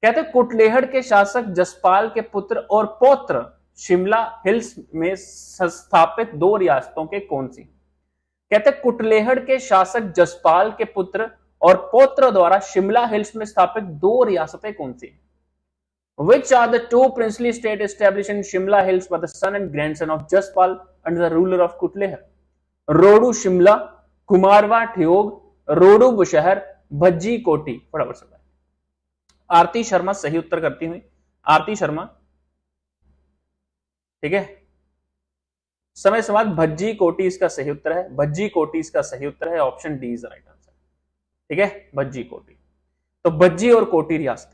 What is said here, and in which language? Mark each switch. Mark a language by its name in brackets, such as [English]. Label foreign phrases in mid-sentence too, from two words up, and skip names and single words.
[Hindi] कहते कुटलेहड़ के शासक जसपाल के पुत्र और पौत्र शिमला हिल्स में स्थापित दो रियासतों के कौन सी। कहते कुटलेहड़ के शासक जसपाल के पुत्र और पौत्र द्वारा शिमला हिल्स में स्थापित दो रियासतें कौन सी। [English] Which are the two princely states established in Shimla Hills by the son and grandson of Jaspal under the ruler of Kutlehar? [Hindi] रोडू शिमला, कुमारवा ठियोग, रोडू बुशहर, भज्जी कोटी। फटाफट से आरती शर्मा सही उत्तर करती हुई, आरती शर्मा। ठीक है, समय समाज भज्जी कोटी इसका सही उत्तर है, भज्जी कोटी इसका सही उत्तर है, [English] option D is the right answer. [Hindi] ठीक है, भज्जी कोटी, तो भज्जी और कोटी रियासतें।